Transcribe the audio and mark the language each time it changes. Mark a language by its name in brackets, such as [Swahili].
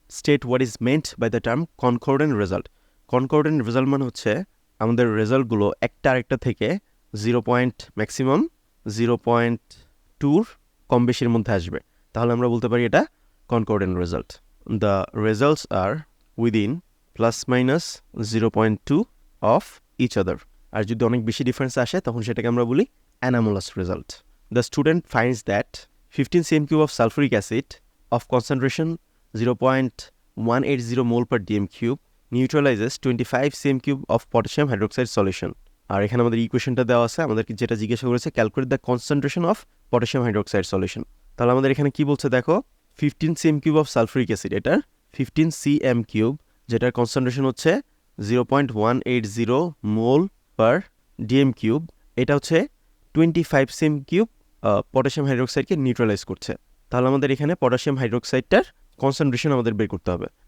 [English] State what is meant by the term concordant result. [Bangla] কনকর্ডেন্ট result মানে হচ্ছে আমাদের রেজাল্টগুলো একটা আরেকটা থেকে ম্যাক্সিমাম 0.2 কম বেশির মধ্যে আসবে, তাহলে আমরা বলতে পারি এটা কনকর্ডেন্ট result. [English] The results are within ±0.2 of each other. [Bangla] আর যদি অনেক বেশি ডিফারেন্স আসে, তখন সেটাকে আমরা বলি অ্যানামোলাস result. [English] The student finds that 15 cm³ of sulfuric acid of concentration 0.180 mole per dm³ neutralizes 25 cm³ of potassium hydroxide solution. [Bangla] আর এখানে আমাদের ইকুয়েশনটা দেওয়া আছে, আমাদেরকে যেটা জিজ্ঞাসা করেছে, [English] Calculate the concentration of potassium hydroxide solution. [Bangla] তাহলে আমাদের এখানে কি বলছে দেখো, 15 cm³ অফ সালফিউরিক অ্যাসিড, এটার 15 cm³, যেটার কনসেন্ট্রেশন হচ্ছে 0.180 মোল পার dm³, এটা হচ্ছে 25 cm³ পটাশিয়াম হাইড্রোক্সাইডকে নিউট্রালাইজ করছে। তাহলে আমাদের এখানে পটাশিয়াম হাইড্রোক্সাইডটার কনসেন্ট্রেশন আমাদের বের করতে হবে।